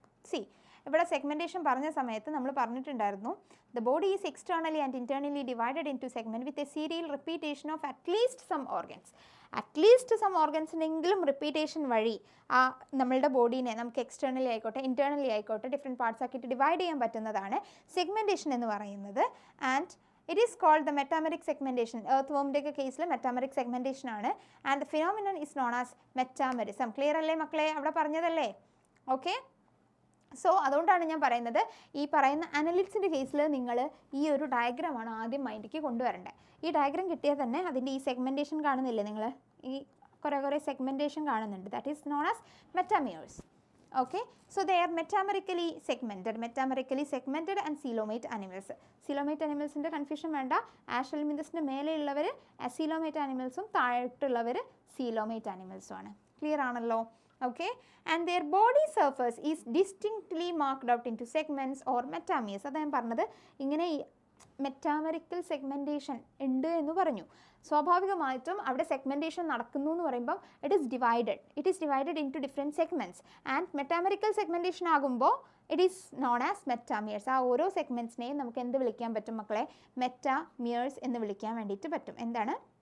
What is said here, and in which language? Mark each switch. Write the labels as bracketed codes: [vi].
[en] C, [ml] ഇവിടെ segmentation പറഞ്ഞ സമയത്ത് നമ്മൾ പറഞ്ഞിട്ടുണ്ടായിരുന്നു [en] the body is externally and internally divided into segment with a serial repetition of at least some organs. [ml] At least some ഓർഗൻസിനെങ്കിലും repetition വഴി ആ നമ്മളുടെ ബോഡീനെ നമുക്ക് എക്സ്റ്റേണലി ആയിക്കോട്ടെ ഇൻറ്റേർണലി ആയിക്കോട്ടെ ഡിഫറെൻറ്റ് പാർട്സ് ആക്കിയിട്ട് ഡിവൈഡ് ചെയ്യാൻ പറ്റുന്നതാണ് സെഗ്മെൻറ്റേഷൻ എന്ന് പറയുന്നത്. [en] And it is called the metameric segmentation. [ml] Earth വോമിൻ്റെയൊക്കെ കേസിൽ മെറ്റാമെറിക് സെഗ്മെൻറ്റേഷൻ ആണ്. [en] And the phenomenon is known as metamerism. [ml] Clear അല്ലേ മക്കളെ? അവിടെ പറഞ്ഞതല്ലേ? ഓക്കെ, സോ അതുകൊണ്ടാണ് ഞാൻ പറയുന്നത് ഈ പറയുന്ന അനലിറ്റ്സിൻ്റെ കേസിൽ നിങ്ങൾ ഈ ഒരു ഡയഗ്രാമാണ് ആദ്യം മൈൻഡിലേക്ക് കൊണ്ടുവരേണ്ടത്. ഈ ഡയഗ്രാം കിട്ടിയാൽ തന്നെ അതിൻ്റെ ഈ സെഗ്മെൻറ്റേഷൻ കാണുന്നില്ലേ നിങ്ങൾ? ഈ കുറേ സെഗ്മെൻറ്റേഷൻ കാണുന്നുണ്ട്. [en] That is known as metameres. Okay, so they are metamerically segmented and coelomate animals. [ml] Coelomate ആനിമൽസിൻ്റെ confusion വേണ്ട. ആഷൽമിന്തസിൻ്റെ മേലെയുള്ളവർ അസീലോമേറ്റ് ആനിമൽസും താഴോട്ടുള്ളവർ സീലോമേറ്റ് ആനിമൽസും ആണ്. ക്ലിയർ ആണല്ലോ? [en] Okay, and their body surface is distinctly marked out into segments or metameres. [ml] അതാണ് ഞാൻ പറഞ്ഞത്. ഇങ്ങനെ മെറ്റാമെറിക്കൽ segmentation ഉണ്ട് എന്ന് പറഞ്ഞു. സ്വാഭാവികമായിട്ടും അവിടെ സെഗ്മെൻറ്റേഷൻ നടക്കുന്നു എന്ന് പറയുമ്പം [en] It is divided into different segments. And metamerical segmentation ആകുമ്പോൾ it is known as metameres. [ml] ആ ഓരോ സെഗ്മെൻറ്റ്സിനെയും നമുക്ക് എന്ത് വിളിക്കാൻ പറ്റും മക്കളെ? മെറ്റാമിയേഴ്സ് എന്ന് വിളിക്കാൻ വേണ്ടിയിട്ട് പറ്റും. എന്താണ്?